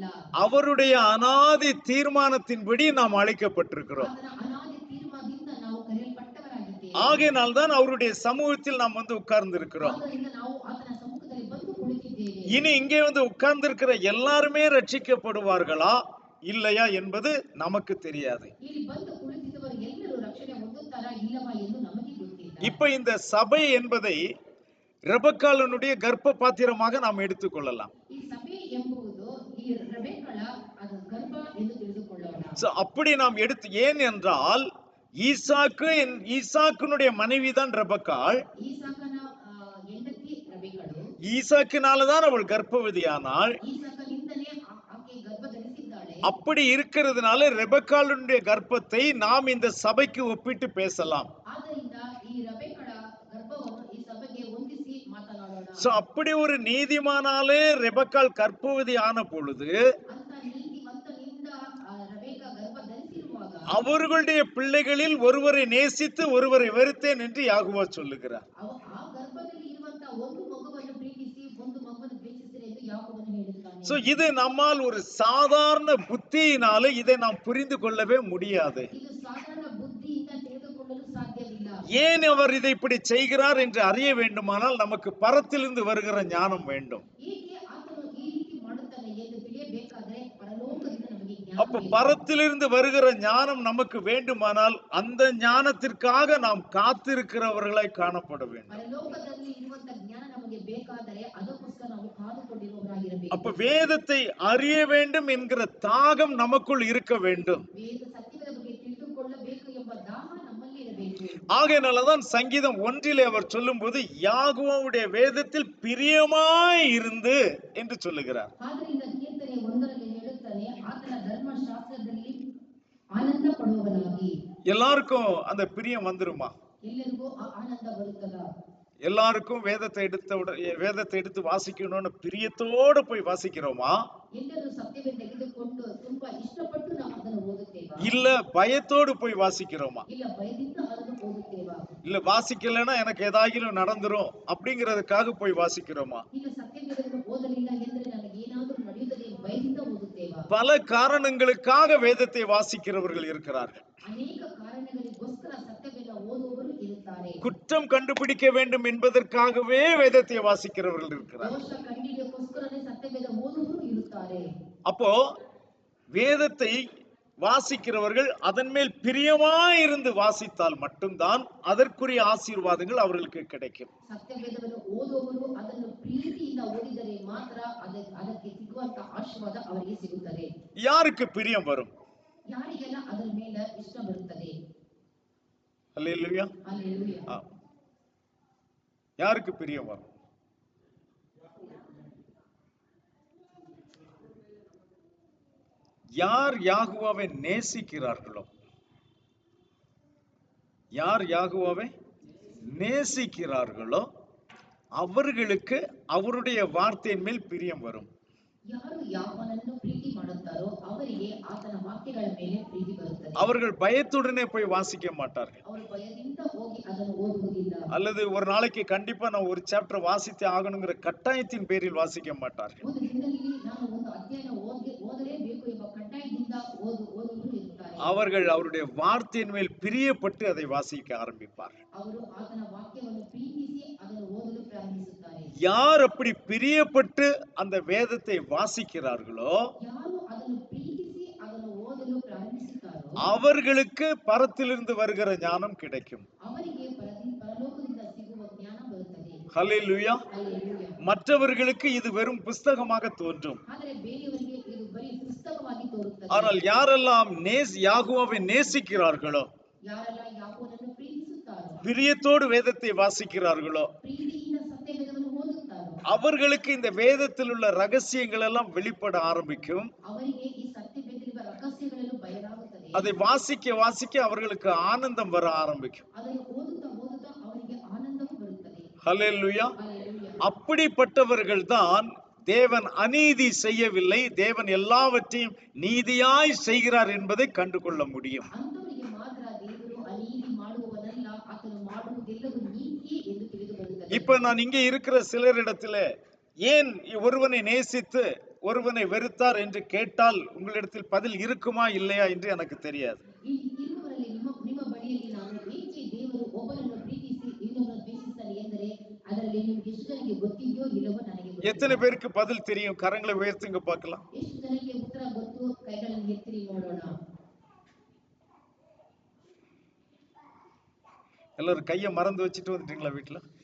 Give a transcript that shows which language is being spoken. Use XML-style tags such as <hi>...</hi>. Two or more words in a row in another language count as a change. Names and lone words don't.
<ta>அவருடைய அநாதி தீர்மானத்தின்படி நாம் அழைக்கப்பட்டிருக்கிறோம்.</ta> <kn>ಆತನ ಅನಾದಿ ತೀರ್ಮಾನದಿಂದ ನಾವು ಕರೆಯಲ್ಪಟ್ಟವರಾಗಿದ್ದೇವೆ.</kn> <ta>ஆகையினால் தான் அவருடைய சமூகத்தில் நாம் வந்து உட்கார்ந்து இருக்கிறோம்.</ta> <kn>ಆದ್ದರಿಂದ ನಾವು ಆತನ ಸಮ್ಮುಖದಲ್ಲಿ ಬಂದು ಕುಳಿತಿದ್ದೇವೆ.</kn> <ta>இனி இங்கே வந்து உட்கார்ந்து இருக்கிற எல்லாருமே ரட்சிக்கப்படுவார்களா இல்லையா என்பது நமக்கு தெரியாது.</ta> <kn>ಇಲ್ಲಿ ಬಂದು ಕುಳಿತಿದ್ದವರು ಎಲ್ಲರೂ ರಕ್ಷಣೆ ಹೊಂದುತ್ತಾರಾ ಇಲ್ಲವಾ ಎಂದು ನಮಗೆ ಗೊತ್ತಿಲ್ಲ.</kn> <ta>இப்ப இந்த சபை என்பதை ரெபக்காளனுடைய கர்ப்ப பாத்திரமாக நாம் எடுத்துக்கொள்ளலாம்.</ta> <kn>ಈ ಸಭೆ ಎಂಬುದು ಈ ರೆಬೆಕ್ಕಳ ಅದು ಗರ್ಭ ಎಂದು ತಿಳಿದುಕೊಳ್ಳೋಣ.</kn> <ta>அப்படி நாம் எடுத்து, ஏன் என்றால் ஈசாக்குனுடைய மனைவிதான் ரெபக்காள்.</ta> <kn>ಈಸಾಕನ ಹೆಂಡತಿ ರೆಬೆಕ್ಕಳು.</kn> <ta>ஈசாக்கினாலதான் அவள் கர்ப்பவதியானாள்.</ta> <kn>ಈಸಾಕನಿಂದಲೇ ಆಕೆ ಗರ್ಭ ಧರಿಸಿದ್ದಾಳೆ.</kn> <ta>அப்படி இருக்கிறதுனால ரெபக்காளுடைய கர்ப்பத்தை நாம் இந்த சபைக்கு ஒப்பிட்டு பேசலாம்.</ta> <kn>ಆದ್ದರಿಂದ ಈ ರೆಬೆಕ್ಕಳ ಗರ್ಭವನ್ನು ಈ ಸಭೆಗೆ ಹೊಂದಿಸಿ ಮಾತನಾಡೋಣ.</kn> <ta>அப்படி ஒரு நீதிமானாலே ரெபக்காள் கர்ப்பவதி ஆன பொழுது</ta> <kn>ಅಂತ ನೀತಿವಂತನಿಂದ ರೆಬೆಕ್ಕ ಗರ್ಭ ಧರಿಸಿರುವಾಗ</kn> <ta>அவர்களுடைய பிள்ளைகளில் ஒருவரை நேசித்து ஒருவரை வெறுத்தேன் என்று யாகுவா சொல்லுகிறார்.</ta> <kn>ಆ ಗರ್ಭದಲ್ಲಿ ಇರುವಂತ ಒಂದು ಮಗುವನ್ನು ಪ್ರೀತಿಸಿ ಒಂದು ಮಗುವನ್ನು ದ್ವೇಷಿಸಿರಿ ಎಂದು ಯಾಕೋಬನು ಹೇಳುತ್ತಾನೆ.</kn> <ta>இது நம்மால் ஒரு சாதாரண புத்தியினாலே இதை நாம் புரிந்து கொள்ளவே முடியாது.</ta> <kn>ಇದು ಸಾಧಾರಣ ಬುದ್ಧಿಯಿಂದ ತಿಳಿದುಕೊಳ್ಳಲು ಸಾಧ್ಯವಿಲ್ಲ.</kn> <ta>ஏன் அவர் இதை இப்படி செய்கிறார் என்று அறிய வேண்டுமானால் நமக்கு பரத்திலிருந்து வருகிற ஞானம் வேண்டும்.</ta> <kn>ಏಕೆ ಆತನು ಈ ರೀತಿ ಮಾಡುತ್ತಾನೆ ಎಂದು ತಿಳಿಯಬೇಕಾದರೆ ಪರಲೋಕದಿಂದ ನಮಗೆ ಜ್ಞಾನ</kn> <ta>அப்ப</ta> <kn>ಜ್ಞಾನವೇ ಇಲ್ಲ.</kn> <ta>பரத்திலிருந்து வருகிற ஞானம் நமக்கு வேண்டுமானால் அந்த ஞானத்திற்காக நாம் காத்திருக்கிறவர்களாய் காணப்பட வேண்டும்.</ta> <kn>ಪರಲೋಕದಲ್ಲಿ ಇರುವಂತ ಜ್ಞಾನ ನಮಗೆ ಬೇಕಾದರೆ ಅದಕ್ಕೋಸ್ಕರ ನಾವು ಕಾದುಕೊಂಡಿರುವವರಾಗಿರಬೇಕು.</kn> <ta>அப்ப வேதத்தை அறிய வேண்டும் என்கிற தாகம் நமக்குள் இருக்க வேண்டும்.</ta> <kn>ವೇದ ಸತ್ಯದ ಬಗ್ಗೆ ತಿಳಿದುಕೊಳ್ಳಬೇಕು ಎಂಬ ದಾಹ ನಮ್ಮಲ್ಲಿ ಇರಬೇಕು.</kn> <ta>ஆகையினாலதான் சங்கீதம் 1 அவர் சொல்லும்போது யாகோவுடைய வேதத்தில் பிரியமாய் இருந்து என்று சொல்லுகிறார்.</ta> <kn>ಆದ್ದರಿಂದ ಕೀರ್ತನೆ 1ರಲ್ಲಿ ಹೇಳುತ್ತಾನೆ, ಆತನ ಧರ್ಮಶಾಸ್ತ್ರದಲ್ಲಿ ಆನಂದ ಪಡುವವನಾಗಿ.</kn> <ta>எல்லாருக்கும் அந்த பிரியம் வந்துருமா?</ta> <kn>ಎಲ್ಲರಿಗೂ ಆ ಆನಂದ ಬರುತ್ತದಾ?</kn> <ta>எல்லாருக்கும் வேதத்தை எடுத்து வாசிக்கணும்னு பிரியத்தோடு போய் வாசிக்கிறோமா?</ta> <kn>ಎಲ್ಲರೂ ಸತ್ಯವೇ ತೆಗೆದುಕೊಂಡು ತುಂಬಾ ಇಷ್ಟಪಟ್ಟು ನಾವು ಅದನ್ನು ಓದುತ್ತೇವಾ?</kn> <ta>இல்ல பயத்தோடு போய் வாசிக்கிறோமா?</ta> <kn>ಇಲ್ಲ ಭಯದಿಂದ ಅದನ್ನು ಓದುತ್ತೇವಾ?</kn> <ta>இல்ல வாசிக்கலைன்னா எனக்கு ஏதாகிலும் நடந்துரும் அப்படிங்கிறதுக்காக போய் வாசிக்கிறோமா?</ta> <kn>ಇಲ್ಲ ಸತ್ಯವೇದವನ್ನು ಓದಲಿಲ್ಲ ಎಂದರೆ ನನಗೆ ಏನಾದರೂ ನಡೆಯುತ್ತದೆ ಭಯದಿಂದ ಓದುತ್ತೇವಾ?</kn> <ta>பல காரணங்களுக்காக வேதத்தை வாசிக்கிறவர்கள் இருக்கிறார்கள்.</ta> <kn>ಅನೇಕ ಕಾರಣಗಳಿಗೋಸ್ಕರ ಸತ್ಯವೇದ ಓದುವವರು ಇರುತ್ತಾರೆ.</kn> <ta>குற்றம் கண்டுபிடிக்க வேண்டும் என்பதற்காகவே வேதத்தை வாசிக்கிறவர்கள் இருக்கிறார்கள்.</ta> <kn>ದೋಷ ಕಂಡುಹಿಡಿಯೋಕ್ಕೋಸ್ಕರನೇ ಸತ್ಯವೇದ ಓದುವವರು ಇರುತ್ತಾರೆ.</kn> <ta>அப்போ வேதத்தை வாசிக்கிறவர்கள் அதன் மேல் பிரியமாயிருந்து வாசித்தால் மட்டும்தான் அதற்குரிய ஆசீர்வாதங்கள் அவர்களுக்கு கிடைக்கும்.</ta> <kn>ಸತ್ಯವೇದವನ್ನು ಓದುವವರು ಅದನ್ನು ಪ್ರೀತಿಯಿಂದ ಓದಿದರೆ ಮಾತ್ರ ಅದಕ್ಕೆ ಸಿಗುವಂತ ಆಶೀರ್ವಾದ ಅವರಿಗೆ ಸಿಗುತ್ತದೆ.</kn> <ta>யாருக்கு பிரியம் வரும்?</ta> <kn>ಯಾರಿಗೆಲ್ಲ ಅದರ ಮೇಲೆ ಇಷ್ಟ ಬರುತ್ತದೆ?</kn> <ta>அல்லேலூயா.</ta> <kn>ಹಲ್ಲೆಲೂಯಾ.</kn> <ta>யாருக்கு பிரியம் வரும்? யார் யாகுவாவை நேசிக்கிறார்களோ, யார் யாகுவாவை நேசிக்கிறார்களோ அவர்களுக்கு அவருடைய வார்த்தையின் மேல் பிரியம் வரும்.</ta> <kn>ಯಾರು ಯಾವನನ್ನು ಪ್ರೀತಿ ಮಾಡುತ್ತಾರೋ ಅವರಿಗೆ ಆತನ ವಾಕ್ಯಗಳ ಮೇಲೆ ಪ್ರೀತಿ ಬರುತ್ತದೆ.</kn> <ta>அவர்கள் பயத்துடனே போய் வாசிக்க மாட்டார்கள்.</ta> <kn>ಅವರು ಭಯದಿಂದ ಹೋಗಿ ಅದನ್ನು ಓದುವುದಿಲ್ಲ.</kn> <ta>அல்லது ஒரு நாளைக்கு கண்டிப்பா நான் ஒரு சாப்டர் வாசித்தே ஆகணுங்கிற கட்டாயத்தின் பேரில் வாசிக்க மாட்டார்கள்.</ta> <kn>ಒಂದು ದಿನದಲ್ಲಿ ನಾನು ಒಂದು ಅಧ್ಯಾಯ ಓದಲೇಬೇಕು ಎಂಬ ಕಡ್ಡಾಯದಿಂದ ಓದುವವರು ಇರುತ್ತಾರೆ.</kn> <ta>அவர்கள் அவருடைய வார்த்தையின் மேல் பிரியப்பட்டு அதை வாசிக்க ஆரம்பிப்பார்கள்.</ta> <kn>ಅವರು ಆತನ ವಾಕ್ಯವನ್ನು ಪ್ರೀತಿಸಿ ಅದನ್ನು ಓದಲು ಪ್ರಾರಂಭಿಸುತ್ತಾರೆ.</kn> <ta>யார் அப்படி பிரியப்பட்டு அந்த வேதத்தை வாசிக்கிறார்களோ</ta> <kn>ಯಾರು ಅದನ್ನು ಪ್ರೀತಿಸಿ ಅದನ್ನು ಓದಲು ಪ್ರಾರಂಭಿಸುತ್ತಾರೋ</kn> <ta>அவர்களுக்கு பரத்திலிருந்து வருகிற ஞானம் கிடைக்கும்.</ta> <kn>ಅವರಿಗೆ ಪರಲೋಕದಿಂದ ಸಿಗುವ ಜ್ಞಾನ ಬರುತ್ತದೆ.</kn> <ta>ஹல்லேலூயா.</ta> <kn>ಹಲ್ಲೆಲೂಯಾ.</kn> <ta>மற்றவர்களுக்கு இது வெறும் புஸ்தகமாக தோன்றும்.</ta> <kn>ಆದರೆ ಬೇರೆಯವರಿಗೆ ಇದು ಬರೀ ಪುಸ್ತಕವಾಗಿ ತೋರುತ್ತದೆ.</kn> <ta>ஆனால் யாரெல்லாம் யாகுவாவை நேசிக்கிறார்களோ,</ta> <kn>ಯಾರೆಲ್ಲ ಯಾಕೋನನ್ನು ಪ್ರೀತಿಸುತ್ತಾರೋ,</kn> <ta>பிரியத்தோடு வேதத்தை வாசிக்கிறார்களோ</ta> <kn>ಪ್ರೀತಿಯಿಂದ ಸತ್ಯವೇದವನ್ನು ಓದುತ್ತಾರೋ</kn> <ta>அவர்களுக்கு இந்த வேதத்தில் உள்ள ரகசியங்கள் எல்லாம் வெளிப்பட ஆரம்பிக்கும்.</ta> <kn>ಅವರಿಗೆ ಈ ಸತ್ಯವೇದದ ರಹಸ್ಯಗಳೆಲ್ಲ ಬಯಲಾಗುತ್ತದೆ.</kn> <ta>அதை வாசிக்க வாசிக்க அவர்களுக்கு ஆனந்தம் வர ஆரம்பிக்கும்.</ta> <kn>ಅದನ್ನು ಓದುತ್ತಾ ಓದುತ್ತಾ ಅವರಿಗೆ ಆನಂದವೂ ಬರುತ್ತದೆ.</kn> <ta>ஹல்லேலூயா.</ta> <kn>ಹಲ್ಲೆಲೂಯಾ.</kn> <ta>அப்படிப்பட்டவர்கள் தான் தேவன் அநீதி செய்யவில்லை, தேவன் எல்லாவற்றையும் நீதியாய் செய்கிறார் என்பதை கண்டு கொள்ள முடியும்.</ta> <kn>ಅಂತವರಿಗೆ ಮಾತ್ರ ದೇವರು ಅನೀತಿ ಮಾಡುವವನಲ್ಲ, ಆತನು ಮಾಡುವುದೆಲ್ಲವೂ ನೀತಿಯೇ ಎಂದು ತಿಳಿದು ಬರುತ್ತದೆ.</kn> <ta>இப்ப நான் இங்கே இருக்கிற சிலரிடத்துல ஏன் ஒருவனை நேசித்து ஒருவனை வெறுத்தார் என்று கேட்டால் உங்களிடத்தில் பதில் இருக்குமா இல்லையா என்று எனக்கு தெரியாது.</ta> <kn>ಇರುವವರಲ್ಲಿ ನಿಮ್ಮ ಬಳಿಯಲ್ಲಿ ನಾನು ಏಕೆ ದೇವರು ಒಬ್ಬನನ್ನು ಪ್ರೀತಿಸಿ ಇನ್ನೊಬ್ಬನನ್ನು ದ್ವೇಷಿಸಲಿ ಎಂದರೆ ಅದರಲ್ಲಿ ನಿಮಗೆ ಎಷ್ಟು ಜನಕ್ಕೆ ಗೊತ್ತಿದೆಯೋ ಇಲ್ಲವೋ ನನಗೆ ಗೊತ್ತಿಲ್ಲ.</kn> <ta>எத்தனை பேருக்கு பதில் தெரியும்? கரங்களை உயர்த்துங்க பார்க்கலாம்.</ta> <kn>ಎಷ್ಟು ಜನಕ್ಕೆ ಉತ್ತರ ಗೊತ್ತು? ಕೈಗಳನ್ನು ಎತ್ತಿರಿ ನೋಡೋಣ.</kn> <ta>எல்லாரும் கையை மறந்து வச்சுட்டு வந்துட்டீங்களா வீட்டுல?</ta>